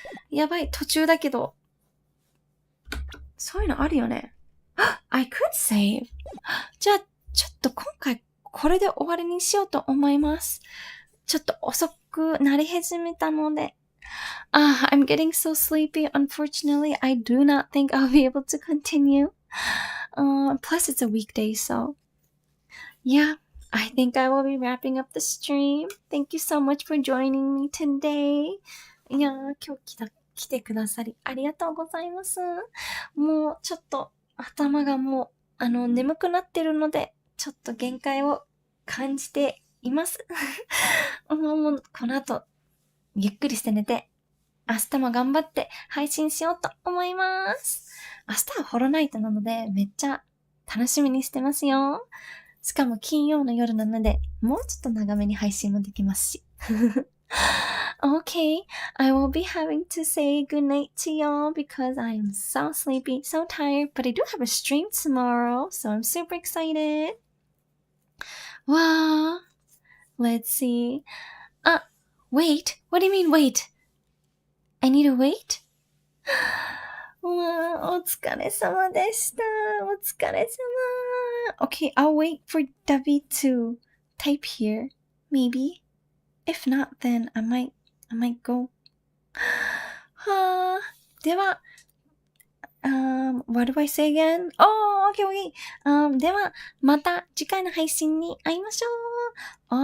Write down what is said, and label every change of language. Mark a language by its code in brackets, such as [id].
[ja] やばい。途中だけど。そういうのあるよね。 [en] I could save. [ja] じゃあ、ちょっと今回これで終わりにしようと思います。ちょっと遅くなり始めたので。 [en] I'm getting so sleepy. Unfortunately, I do not think I'll be able to continue. Plus, it's a weekday, so yeah, I think I will be wrapping up the stream. Thank you so much for joining me today. [ja] いやー、今日来てくださりありがとうございます。もうちょっと頭がもう眠くなってるので、ちょっと限界を感じています。もうこの後ゆっくりして寝て、明日も頑張って配信しようと思います。明日はホロナイトなのでめっちゃ楽しみにしてますよ。しかも金曜の夜なのでもうちょっと長めに配信もできますし。 [en] Okay, I will be having to say goodnight to y'all because I am so sleepy, so tired, but I do have a stream tomorrow, so I'm super excited. Wow, let's see. Wait, what do you mean wait? I need to wait? [ja] わあ、お疲れ様でした。お疲れ様。 [en] Okay, I'll wait for Debbie to type here, maybe. If not, then I might go. [ja] はあ、では、 [en] what do I say again? Oh, okay, okay. [ja] では、また次回の配信に会いましょう。